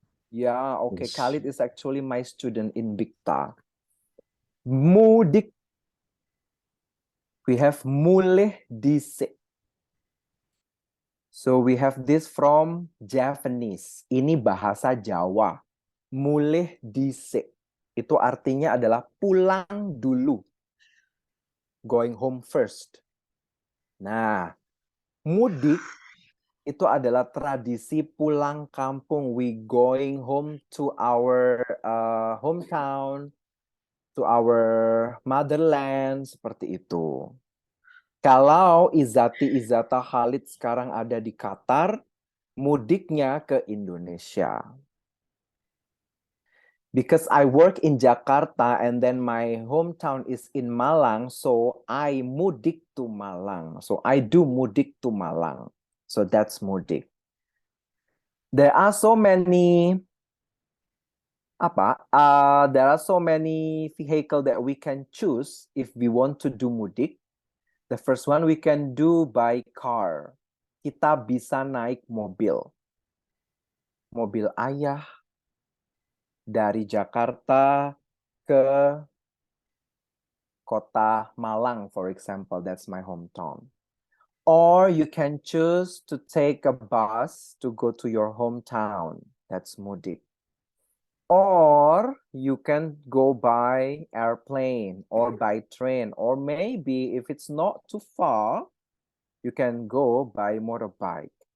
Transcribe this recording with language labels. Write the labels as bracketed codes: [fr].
[en] Yeah, okay. Yes. Khalid is actually my student in Bikta. Mudik. We have [jv] mulih dhisik. [en] So we have this from Javanese. [id] Ini bahasa Jawa. [jv] Mulih dhisik. [id] Itu artinya adalah pulang dulu. [en] Going home first. [id] Nah, mudik itu adalah tradisi pulang kampung. [en] We going home to our hometown, to our motherland, [id] seperti itu. Kalau Izati, Izata, Khalid sekarang ada di Qatar, mudiknya ke Indonesia. [en] Because I work in Jakarta and then my hometown is in Malang, so I mudik to Malang. So I do mudik to Malang. So that's mudik. There are so many there are so many vehicle that we can choose if we want to do mudik. The first one we can do by car. [id] Kita bisa naik mobil. Mobil ayah dari Jakarta ke kota Malang, [en] for example. That's my hometown. Or you can choose to take a bus to go to your hometown. That's mudik. Or you can go by airplane or by train, or maybe if it's not too far, you can go by motorbike.